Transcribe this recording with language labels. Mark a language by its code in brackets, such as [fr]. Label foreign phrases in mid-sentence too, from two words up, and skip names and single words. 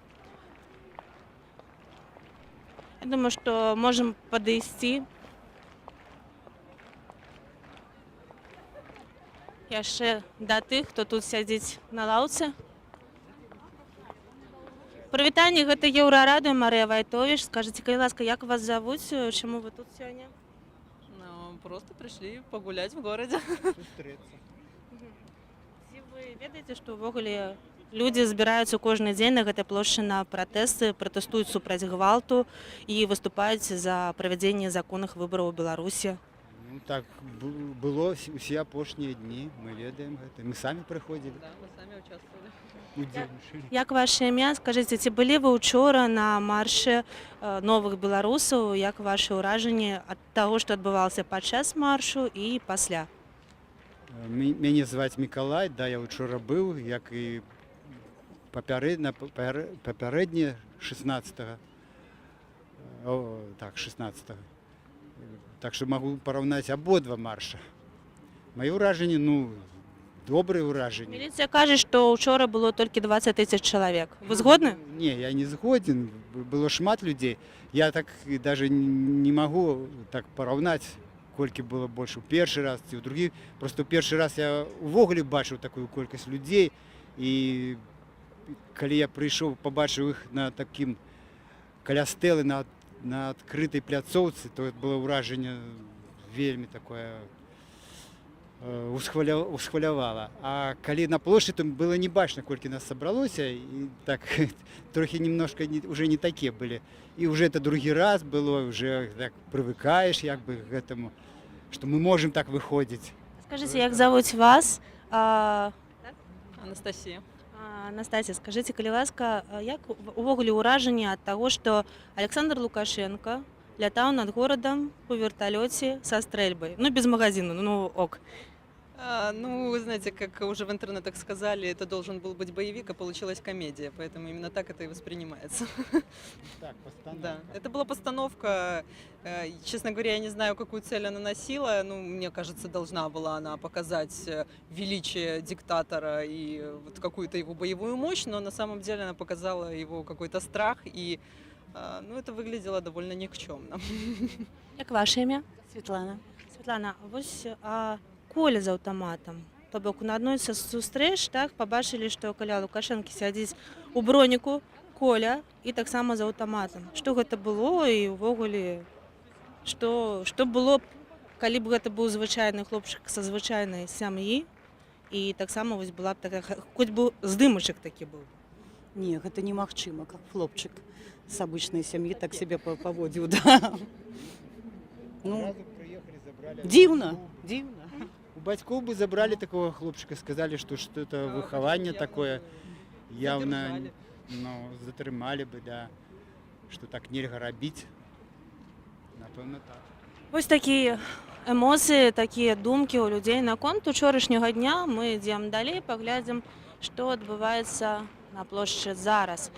[be] Я думаю, што можам падысці яшчэ да тых, хто тут сядзіць на лаўцы. Прывітанне, гэта Еўрарадыё, Марыя Вайтовіч. Скажыце, калі ласка, як вас завуць, чаму вы тут сёння? [ru] Просто пришли погулять в городе. [be] Ці вы ведаеце, што ўвогуле людзі збіраюцца кожны дзень на гэтай плошчы на пратэсты, пратэстуюць супраць гвалту і выступаюць за правядзенне законных выбараў у Беларусі? Ну так было все апошнія дні, мы ведаем гэта. Мы самі прыходзілі. [ru] Да, мы сами участвовали. [be] Удзельнічалі. Як ваше імя? Скажыце, ці былі вы учора на марше новых беларусаў? Як ваши ўражанні ад таго, што адбывалася падчас маршу і пасля? Мяне зваць Мікалай, да, я учора быў, як і папярэдне 16-го. Так, 16-го. Так што магу параўнаць абодва марша. Маё ўражанне, ну, добрые ўражанні. Міліцыя кажа, што учора было толькі 20 000 чалавек. Вы згодны? Не, я не згоден. Было шмат людей. Я так і [ru] даже не могу [be] так параўнаць, колькі было больше ў першы раз ці ў другі. Просто ў першы раз я увогуле бачыў такую колькасць людзей, і калі я прыйшоў, пабачыў іх на такім каля стэлы на адкрытай пляцоўцы, то было ўражанне вельмі такое усхвалявала. А калі на плошчы, то было не бачна, колькі нас сабралося, і так трохі немножко уже не такія былі. І уже это другі раз было, уже так прывыкаеш як бы к гэтаму, што мы можем так выходзіць. Скажыце, як завуць вас? Анастасия. Настасья, скажите, калі ласка, як увогуле ўражанне ад таго, што Александр Лукашенко лятаў над горадам [ru] по вертолете со стрельбой? Ну, без магазина, ну ок. Ну, вы знаете, как уже в интернетах сказали, это должен был быть боевик, а получилась комедия, поэтому именно так это и воспринимается. Так, постановка. Да, это была постановка. Честно говоря, я не знаю, какую цель она носила. Ну, мне кажется, должна была она показать величие диктатора и вот какую-то его боевую мощь, но на самом деле она показала его какой-то страх, и ну, это выглядело довольно никчемно. [be] Як ваше імя? Светлана. Светлана, вось Коля з аўтаматам. То бок на адной са сустрэч так пабачылі, што каля Лукашэнкі сядзіць у броніку Коля і таксама з аўтаматам. Што гэта было і ўвогуле што было б, калі б гэта быў звычайны хлопчык са звычайнай сям'і і таксама вось была б такая, хоць бы здымачак такі быў. Не, гэта немагчыма, [ru] как хлопчык с обычной семьи так себя поводил, да. Ну, дивно, дивно. У бацькоў бы забрали такого хлопчика, сказали, что это выхаванне такое, явно затрымалі бы, да, что так [be] нельга рабіць. Напэўна, так. Вось такія эмоцыі, такія думкі ў людзей наконт учорашняга дня. Мы ідзем далей, паглядзім, што адбываецца на плошчы зараз.